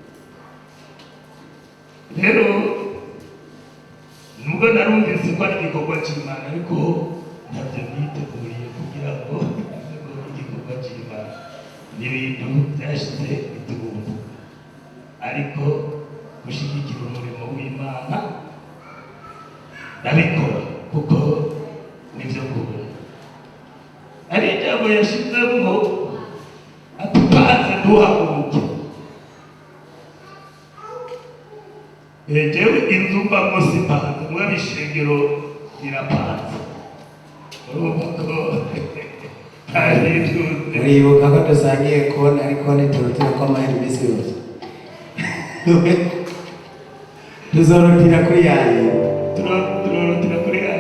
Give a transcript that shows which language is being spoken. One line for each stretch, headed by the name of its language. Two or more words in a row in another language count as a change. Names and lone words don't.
Rundi: Rero nubwo narumvise ko ari igikorwa cy'Imana ariko ntabyo niteguriye kugira ngo igikorwa cy'Imana n'ibintu byashize bitubu, ariko gushyigikira umurimo w'Imana ndabikora kuko nibyo kubona. Ari ijambo yashizemo atupanze duhaguruke. Jewe inzu mbamo sipanze, mwe ishengero rirapanze. Urumva ko ari byose. Uribuka ko dusangiye kubona ariko ntiturutira ko amahera iminsi yose. Tuzorotira kuri yayi. Turorotira kuri yayi.